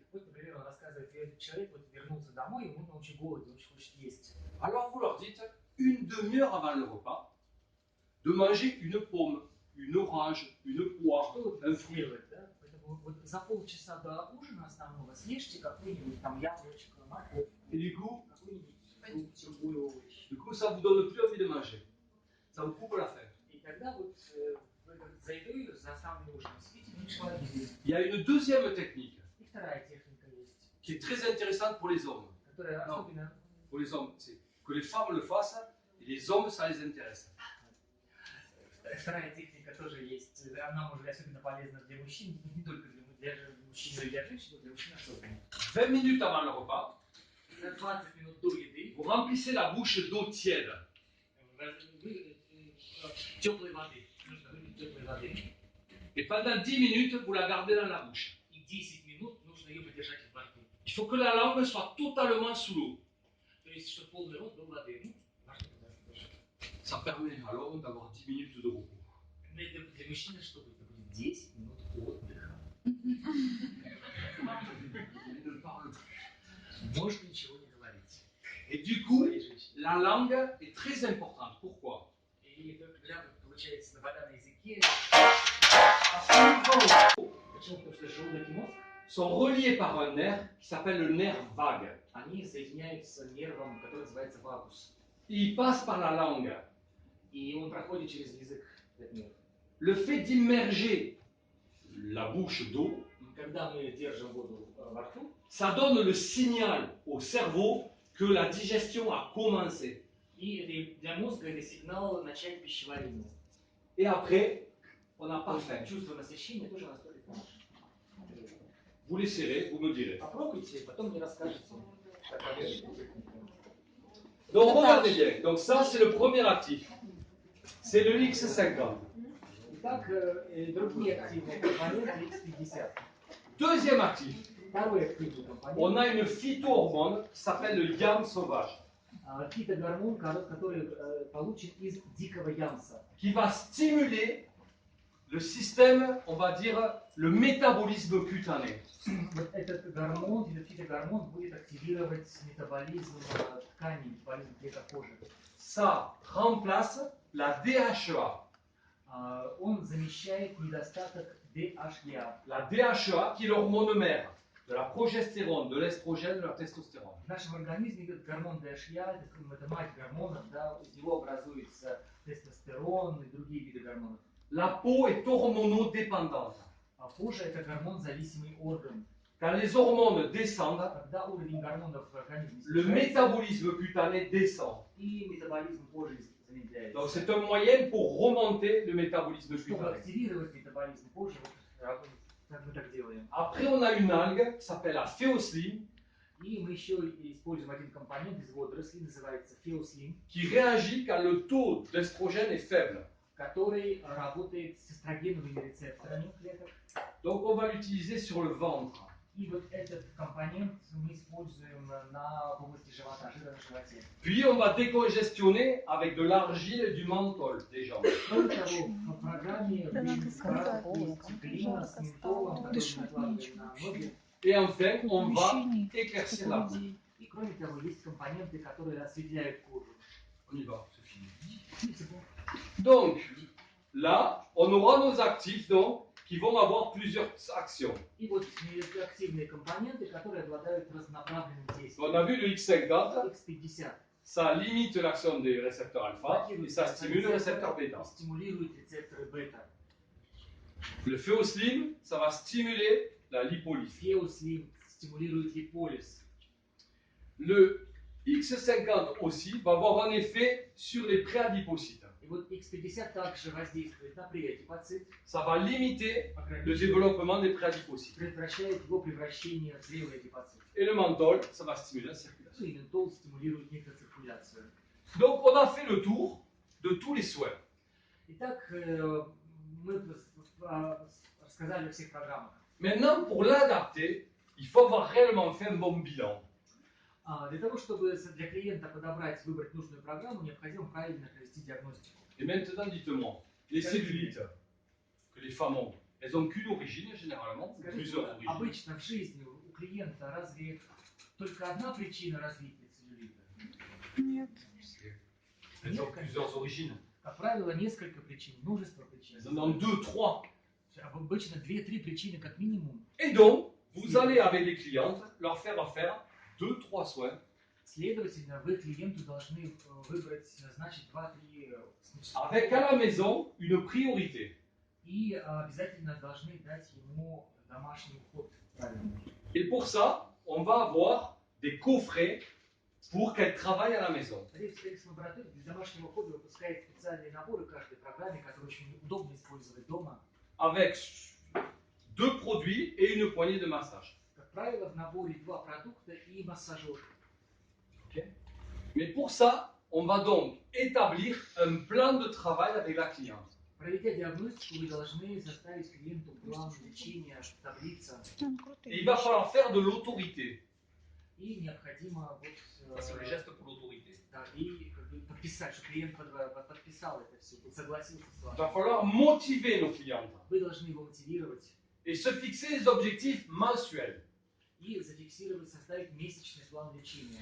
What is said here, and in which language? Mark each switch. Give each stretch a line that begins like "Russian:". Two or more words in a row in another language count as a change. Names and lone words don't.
Russian: Вот, например, он рассказывает, человек вот вернулся домой, ему очень голоден, очень хочет есть.
French: Alors vous leur dites, une demi-heure avant le repas, de manger une pomme, une orange, une poire,
Russian: Что
French: un
Russian: вот
French: fruit.
Russian: сделать, да? Поэтому вот за полчаса до ужина основного съешьте какой-нибудь там яблочко, морковь,
French: Et du coup,
Russian: какой-нибудь другой овощ.
French: ça vous donne plus envie de manger. Ça vous coupe la faim.
Russian: И тогда вот за едой, за основным ужином съедите меньше воды.
French: Il y a une deuxième technique
Russian: И вторая техника есть,
French: qui est très intéressante pour les hommes.
Russian: которая
French: Non.
Russian: особенно
French: Pour les hommes, c'est que les femmes le fassent et les hommes, ça les intéresse.
Russian: Вторая техника тоже есть. Она может быть особенно полезна для мужчин, не только для мужчин, но и для женщин, но для мужчин особенно.
French: 20 minutes avant le repas,
Russian: За 20 минут до еды
French: vous remplissez la bouche d'eau tiède.
Russian: теплой воды. Нужно выпить теплой воды.
French: Et pendant 10 minutes, vous la gardez dans la bouche.
Russian: И 10 минут нужно ее подержать во рту.
French: Il faut que la langue soit totalement sous l'eau.
Russian: То есть, чтобы полный рот был воды. Ну, важно подержать.
French: Ça permet à l'homme d'avoir 10 minutes de repos.
Russian: Но это для мужчины что будет? Это будет 10 минут отдыха.
French: Il ne parle plus.
Russian: Можно ничего не говорить.
French: Et du coup,
Russian: Своей женщине.
French: la langue est très importante. Pourquoi?
Russian: И это, когда получается вода на языке,
French: Parce que
Russian: почему? Потому что желудок и мозг,
French: sont reliés par un nerf qui s'appelle le nerf vague.
Russian: они соединяются нервом, который называется вагус.
French: Il passe par la langue.
Russian: И он проходит через язык, этот нерв.
French: Le fait d'immerger la bouche d'eau,
Russian: Когда мы держим воду во рту,
French: ça donne le signal au cerveau que la digestion a commencé.
Russian: и это для мозга это сигнал начать пищеварение.
French: Et après, on n'a pas faim.
Russian: Чувство насыщения тоже настолько наше.
French: Vous l'essayerez, vous me direz.
Russian: Попробуйте, потом мне расскажете, какая техника.
French: Donc regardez bien. Donc ça, c'est le premier actif. C'est le X50.
Russian: Итак, другие активные компоненты X50.
French: Deuxième actif.
Russian: Второй активный
French: On
Russian: компонент
French: a une phytohormone qui s'appelle le yam sauvage,
Russian: фитогормон, который получен из дикого ямса,
French: qui va stimuler le système, on va dire, le métabolisme cutané.
Russian: Вот этот гормон, этот фитогормон будет активировать метаболизм тканей, метаболизм клеток кожи.
French: Ça remplace la DHEA.
Russian: Он замещает недостаток DHEA.
French: La DHEA qui est l'hormone mère de la progestérone, de l'estrogène, de la testostérone.
Russian: В нашем организме этот гормон DHEA, это мать гормонов, да, из него образуется тестостерон и другие виды гормонов.
French: La peau est hormonodépendante.
Russian: А кожа это гормон-зависимый орган.
French: Quand les hormones descendent,
Russian: Когда уровень гормонов в организме
French: le
Russian: снижается,
French: métabolisme cutané descend.
Russian: и метаболизм кожи замедляется.
French: Donc c'est un moyen pour remonter le métabolisme
Russian: Чтобы
French: cutané.
Russian: активировать метаболизм кожи, вот, как мы так делаем.
French: Après, on a une algue qui s'appelle la phéosline
Russian: И мы еще используем один компонент из водорослей, называется феослин,
French: qui réagit quand le taux d'estrogène est faible.
Russian: который работает с эстрогеновыми рецепторами клеток.
French: Donc on va l'utiliser sur le ventre.
Russian: И вот этот компонент мы используем в области живота, жира на животе.
French: Puis on va décongestionner avec de l'argile et du menthol des jambes.
Russian: Кроме того, в программе мы скармливаем циклина с ментолом, который мы накладываем на ноги.
French: Et enfin, on va éclaircir la peau.
Russian: И кроме того, есть компоненты, которые осветляют кожу.
French: On y va, c'est fini. Donc, là, on aura nos actifs donc, qui vont avoir plusieurs actions.
Russian: И вот активные компоненты, которые обладают разнонаправленным действием.
French: On a vu le X50,
Russian: X50
French: ça limite l'action des récepteurs alpha et ça stimule le récepteur bêta.
Russian: стимулирует рецепторы бета.
French: Le Féoslim, ça va stimuler la lipolyse.
Russian: Феослим стимулирует липолиз.
French: Le X50 aussi va avoir un effet sur les préadipocytes.
Russian: И вот X50 также воздействует на преадипоцит,
French: Ça va limiter le
Russian: ограничивает,
French: développement des préadipocytes.
Russian: предотвращает его превращение в зрелый адипоцит.
French: Et le menthol, ça va stimuler la circulation.
Russian: И ментол стимулирует микроциркуляцию.
French: Donc on a fait le tour de tous les soins.
Russian: Итак, мы рассказали о всех программах.
French: Maintenant, pour l'adapter, il faut avoir réellement fait un bon bilan.
Russian: Для того, чтобы для клиента подобрать, выбрать нужную программу, необходимо правильно провести диагностику.
French: Et maintenant, dites-moi, les cellulites que les femmes ont, elles n'ont qu'une origine généralement, ou
Russian: Скажите,
French: plusieurs origines.
Russian: обычно в жизни у клиента разве только одна причина развития целлюлита? Нет.
French: Elles ont plusieurs origines.
Russian: Как правило, несколько причин, множество причин.
French: Elles en ont 2, 3.
Russian: Обычно 2-3 причины как минимум.
French: Et donc, vous allez avec les clientes leur faire faire 2-3 soins
Russian: Следовательно, вы клиенту должны выбрать, назначить 2-3
French: avec à la maison une priorité.
Russian: и обязательно должны дать ему домашний уход. Правильно.
French: Et pour ça, on va avoir des coffrets pour qu'elle travaille à la maison.
Russian: Рефлекс лаборатории для домашнего ухода выпускает специальные наборы каждой программе, которые очень удобно использовать дома.
French: Avec 2 produits et une poignée de massage.
Russian: Как правило, в наборе 2 продукта и массажер.
French: Mais pour ça, on va donc établir un plan de travail avec la cliente.
Russian: Проведя диагностику, вы должны составить клиенту план лечения, таблица.
French: Et il va falloir faire de l'autorité.
Russian: И необходимо
French: Ça, c'est le geste pour l'autorité.
Russian: да, и как бы подписать, что клиент подписал это все, согласился с
French: Il
Russian: вами.
French: va falloir motiver nos clientes
Russian: Вы должны его мотивировать
French: et se fixer des objectifs mensuels.
Russian: и зафиксировать, составить месячный план лечения.